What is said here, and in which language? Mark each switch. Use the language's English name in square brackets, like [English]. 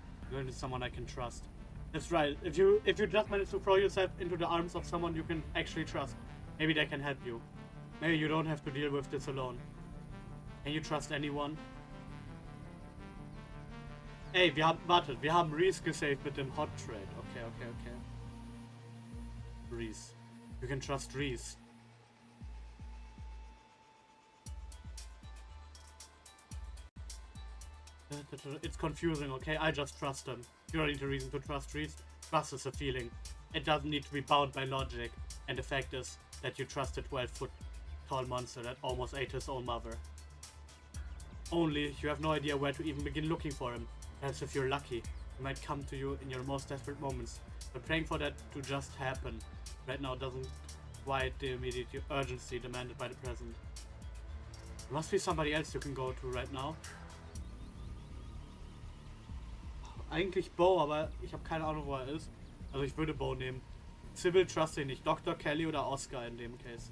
[English] You're into someone I can trust. That's right. If you just manage to throw yourself into the arms of someone you can actually trust, maybe they can help you. Maybe you don't have to deal with this alone. Can you trust anyone? [German] Ey, wir haben Reese gesaved mit dem Hot Trade. [English] Okay. Reese. You can trust Reese. It's confusing, okay? I just trust him. You don't need a reason to trust Reese. Trust is a feeling. It doesn't need to be bound by logic. And the fact is that you trust a 12-foot tall monster that almost ate his own mother. Only you have no idea where to even begin looking for him. Perhaps if you're lucky, he might come to you in your most desperate moments. But praying for that to just happen right now doesn't quite the immediate urgency demanded by the present. There must be somebody else you can go to right now. [German] Eigentlich Bo, aber ich habe keine Ahnung, wo er ist. Also ich würde Bo nehmen. Sybil trust ihn nicht. Dr. Kelly oder Oscar in dem Case.